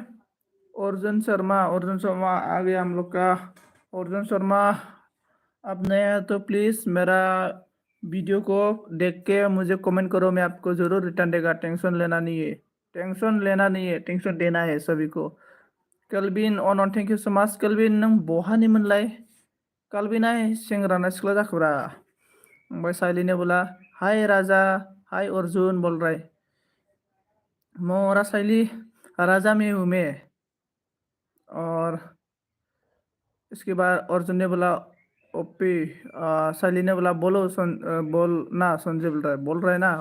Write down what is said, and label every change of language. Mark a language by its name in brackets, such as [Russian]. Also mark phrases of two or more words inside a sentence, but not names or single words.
[Hindi] अर्जुन शर्मा, अर्जुन शर्मा आ गया हम लोग का। अर्जुन शर्मा आप नए हैं तो प्लीज़ मेरा वीडियो को देख के मुझे कमेंट करो, मैं आपको ज़रूर रिटर्न देगा। टेंशन लेना नहीं है, टेंशन लेना नहीं है, टेंशन देना है सभी को। [Bodo] कलबिन अन [English] thank you so much. [Bodo] कलबिन नों बहानि मोनलाय? कलबिना सेंग्रा ना सिख्ला जाखोब्रा? [Hindi] ओमफ्राय साइलिने बोला हाय राजा, हाय अर्जुन बोल रहा है। मोरा साइली राजा में हूँ मैं। और इसके बाद अर्जुन ने बोला ओपी। साइली ने बोला बोलो बोल ना, संजय बोल रहा है ना।